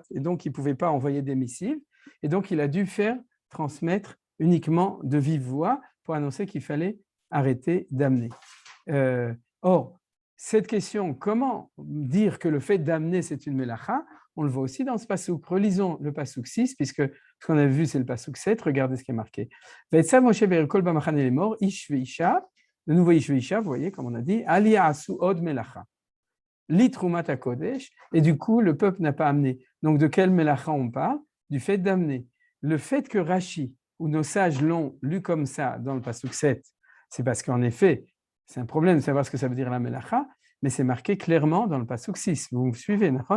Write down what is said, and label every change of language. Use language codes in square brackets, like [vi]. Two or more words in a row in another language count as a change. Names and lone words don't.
[fr] Et donc, il ne pouvait pas envoyer des missives. Et donc, il a dû transmettre uniquement de vive voix pour annoncer qu'il fallait arrêter d'amener. Or, cette question, comment dire que le fait d'amener, c'est une melacha, on le voit aussi dans ce passouk. Relisons le passouk 6, puisque ce qu'on a vu, c'est le passouk 7. Regardez ce qui est marqué. [he] ויצו משה ויעבירו קול במחנה לאמר, איש ואשה, [fr] de nouveau [he] איש ואשה, [fr] vous voyez, comme on a dit, [he] אל יעשו עוד מלאכה, לתרומת הקדש, [fr] et du coup, le peuple n'a pas amené. Donc, de quelle melacha on parle? Du fait d'amener. Le fait que Rashi, ou nos sages l'ont lu comme ça dans le passouk 7, c'est parce qu'en effet, c'est un problème de savoir ce que ça veut dire la melacha, mais c'est marqué clairement dans le passouk 6. Vous me suivez, d'accord?